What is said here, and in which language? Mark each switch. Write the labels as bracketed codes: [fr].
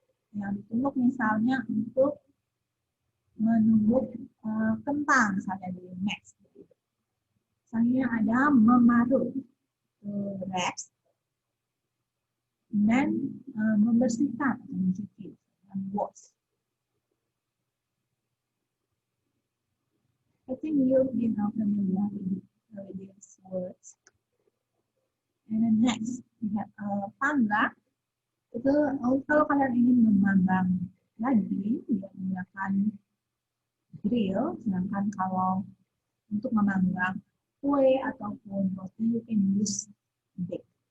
[id] Yang ditumbuk misalnya untuk menumbuk kentang, misalnya di mash. Misalnya ada memarut, wraps, dan membersihkan, mencuci, dan wash. [en] I think you've been familiar with these words. And then next, we have panggang. [id] Itu kalau kalian ingin memanggang daging, dia menggunakan grill. Sedangkan kalau untuk memanggang kue ataupun roti, [en] you can use bake.